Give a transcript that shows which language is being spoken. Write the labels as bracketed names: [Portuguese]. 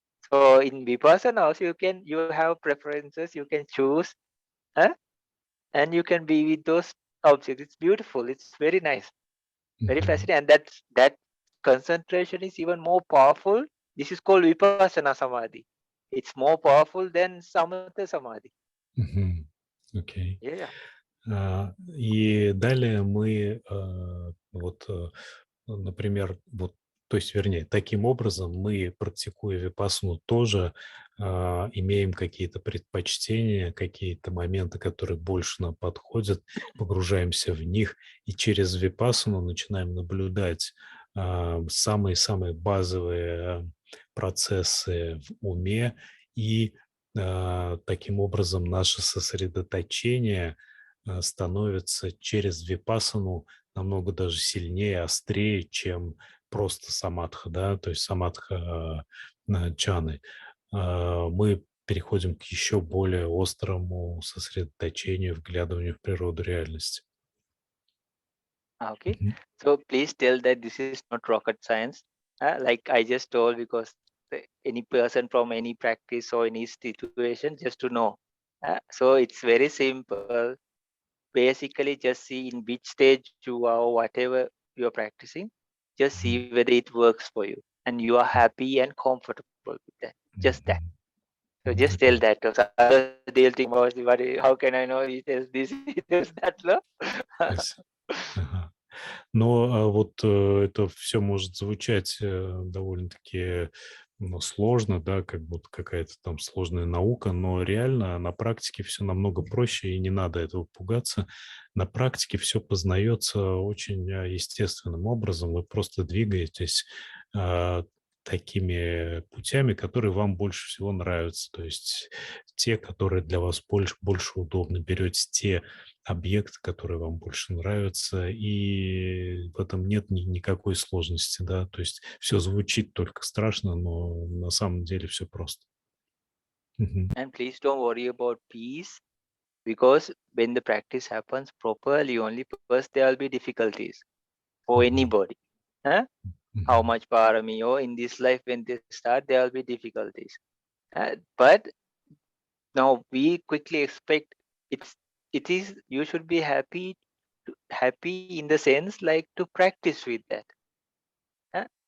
[English] So in Vipassana also you have preferences, you can choose, huh? And you can be with those objects. It's beautiful. It's very nice, very Мгм. fascinating. And that concentration is even more powerful. This is called Vipassana Samadhi. It's more powerful than Samatha Samadhi. Мгм. Окей. Yeah. [Russian] И далее мы, вот, например, вот, то есть, вернее, таким образом мы, практикуя випассану, тоже имеем какие-то предпочтения, какие-то моменты, которые больше нам подходят, погружаемся в них и через випассану начинаем наблюдать самые-самые базовые процессы в уме, и таким образом наше сосредоточение становится через випассану намного даже сильнее, острее, чем просто самадха, да, то есть самадха джханы. Мы переходим к еще более острому сосредоточению, вглядыванию в природу реальности. Okay. Мгм. [English] So please tell that this is not rocket science. Like I just told, because any person from any practice or any situation just to know. So it's very simple. Basically just see in which stage you are or whatever you're practicing, just Мгм. see whether it works for you and you are happy and comfortable with that, just that. Мгм. So just tell Окей. that to others. They'll think about what, how can I know he tells this, he tells that, no? [Russian] Спасибо. Ага. Но вот это все может звучать довольно-таки сложно, да, как будто какая-то там сложная наука, но реально на практике все намного проще, и не надо этого пугаться. На практике все познается очень естественным образом. Вы просто двигаетесь, а, такими путями, которые вам больше всего нравятся. То есть те, которые для вас больше удобны. Берете те объекты, которые вам больше нравятся, и в этом нет никакой сложности, да. То есть все звучит только страшно, но на самом деле все просто. Мгм. [English] And please don't worry about peace, because when the practice happens properly, only first there will be difficulties for Мгм. anybody. Huh? How Мгм. much parami or in this life when they start, there will be difficulties. But now we quickly expect it is you should be happy in the sense like to practice with that. Huh?